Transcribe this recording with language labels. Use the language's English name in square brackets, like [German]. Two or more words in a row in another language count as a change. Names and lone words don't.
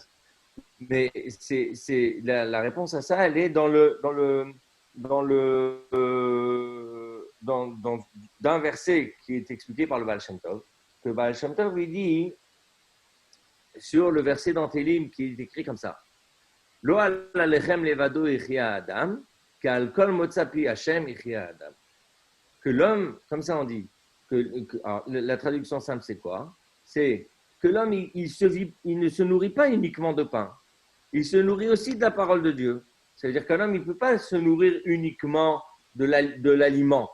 [French] Mais la réponse à ça, elle est d'un verset qui est expliqué par le Baal Shem Tov. Que le Baal Shem Tov lui dit sur le verset dans Télim qui est écrit comme ça. [Hebrew] לא על לחם לבדו יחיה אדם כי על כל מוצא פי השם יחיה אדם. [French] Que l'homme, comme ça on dit, alors, la traduction simple c'est quoi? C'est que l'homme il ne se nourrit pas uniquement de pain. Il se nourrit aussi de la parole de Dieu. C'est-à-dire qu'un homme, il ne peut pas se nourrir uniquement de l'aliment.